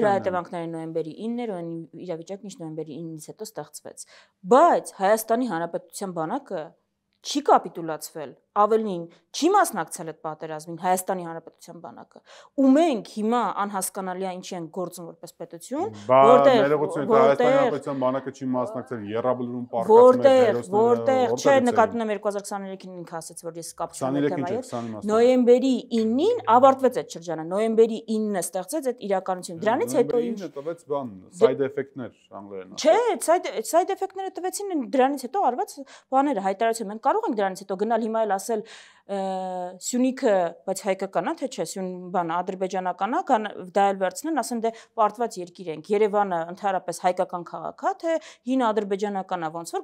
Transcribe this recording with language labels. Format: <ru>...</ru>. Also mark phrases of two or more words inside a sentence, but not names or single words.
<hy>Դրա հետևանքները նոյեմբերի 9-ը, իրավիճակն ինչ նոյեմբերի 9-ից հետո ստեղծվեց։ Բայց Հայաստանի Հանրապետության բանակը չի կապիտուլացվել, ավելին չի մասնակցել այդ պատերազմին Հայաստանի Հանրապետության բանակը։ Ու մենք հիմա անհասկանալի է ինչի ենք գործում որպես պետություն, որտեղ Հայաստանի Հանրապետության բանակը չի մասնակցել Եռաբլուրում պարկած որտեղ չէ նկատում եմ 2023-ին ինքը ասաց, որ ես կապչում եմ թեմայով։ Նոյեմբերի 9-ին ավարտվեց այդ շրջանը, նոյեմբերի 9-ը ստեղծեց այդ իրականությունը։ Դրանից հետո ինչ տվեց բան,</hy> <en>side effect-ներ անգլերեն։</en> <hy>Չէ,</hy> <en>side effect-</en> <hy>ները տվեցին, դրանից հետո արված բաները հայտարարություն։ Մենք կարող ենք դրանից հետո գնալ հիմա էլ ասել Սյունիքը, բայց հայկական է, թե չէ, Սյուն բան ադրբեջանական է, դա էլ վերցնեն, ասեն դե պարտված երկիր ենք։ Երևանը ընդհանրապես հայկական քաղաք է, թե հին ադրբեջանական է, ոնց որ</hy>